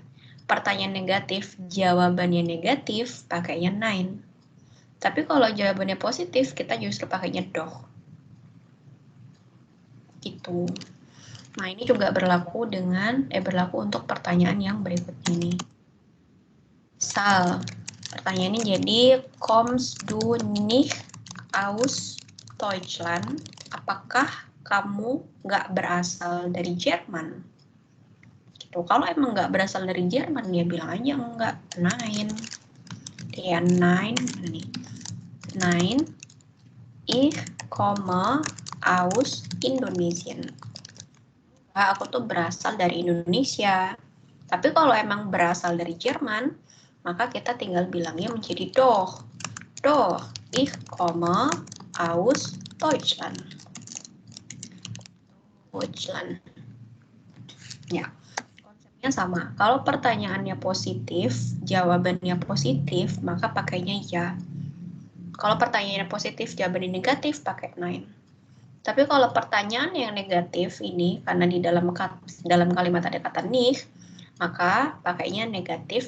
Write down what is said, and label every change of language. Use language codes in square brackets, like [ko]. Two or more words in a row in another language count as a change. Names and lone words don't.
[id] Pertanyaan negatif, jawabannya negatif, pakainya nein. Tapi kalau jawabannya positif, kita justru pakainya doch. Gitu. Nah, ini juga berlaku untuk pertanyaan yang berikutnya ini. Misal, pertanyaannya jadi [de] kommst du nicht aus Deutschland? [id] Apakah kamu nggak berasal dari Jerman? Gitu. Kalau emang nggak berasal dari Jerman, ya bilang aja enggak. Nein. Ya, nein. Nih. [de] Nein. Ich komme aus Indonesien. [id] Aku tuh berasal dari Indonesia. Tapi kalau emang berasal dari Jerman, maka kita tinggal bilangnya menjadi doch. [de] Doch, ich komme aus Deutschland. Deutschland. [id] Ya, konsepnya sama. Kalau pertanyaannya positif, jawabannya positif, maka pakainya ya. Kalau pertanyaannya positif, jawabannya negatif, pakai nein. Tapi kalau pertanyaan yang negatif ini, karena di dalam kalimat ada kata nicht, maka pakainya negatif.